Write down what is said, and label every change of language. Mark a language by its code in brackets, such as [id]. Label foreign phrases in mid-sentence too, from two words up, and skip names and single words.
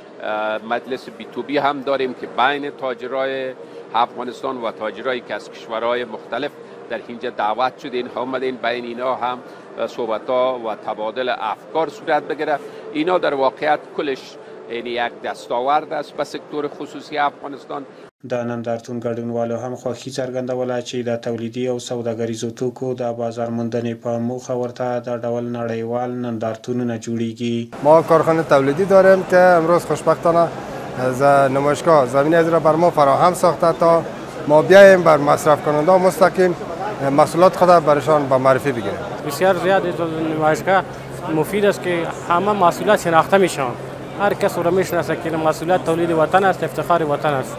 [fa] مجلس بی هم داریم که بین تاجرای افغانستان و تاجرایی که از کشورهای مختلف در اینجا دعوت شدین آمدین، بین اینا هم صحبت‌ها و تبادل افکار صورت بگیره. اینا در واقعیت کلش یعنی یک دستاورد است به سکتور خصوصی افغانستان. [ps] د نندارتون ګډونوالو هم خوښي څرګندوله چې د تولیدي او سوداګریزو توکو د بازار موندنې په موخه ورته د ډول نړیوال نندارتونونه جوړیږي. [fa] ما کارخانه تولیدی داریم که امروز خوشبختانه نمایشگاه زمینه از را بر ما فراهم ساخته تا ما بیاییم بر مصرف کننده مستقیم محصولات خود برشان به معرفی بگیریم. بسیار زیاد نمایشگاه مفید است که همه محصولات شناخته میشن، هر کس رو میشناسه که محصولات تولید وطن است، افتخار وطن است.